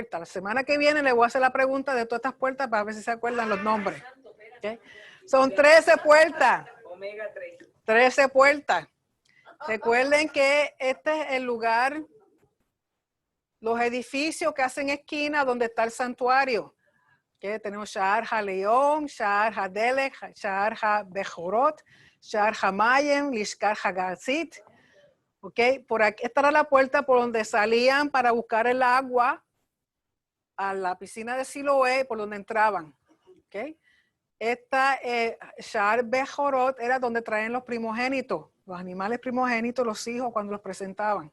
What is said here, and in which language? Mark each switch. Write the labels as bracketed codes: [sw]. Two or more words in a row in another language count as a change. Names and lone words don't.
[es] La semana que viene le voy a hacer la pregunta de todas estas puertas para ver si se acuerdan los nombres. ¿Okay? Son 13 puertas. 13 puertas. Recuerden que este es el lugar, los edificios que hacen esquina donde está el santuario. ¿Okay? Tenemos Sha'ar HaLeón, Sha'ar HaDelek, Sha'ar HaBechorot, Sha'ar HaMayem, Lishkar HaGatzit. ¿Okay? Por aquí, esta era la puerta por donde salían para buscar el agua a la piscina de Siloé, por donde entraban. ¿Okay? Esta Sha'ar Bechorot era donde traían los primogénitos, los animales primogénitos, los hijos cuando los presentaban.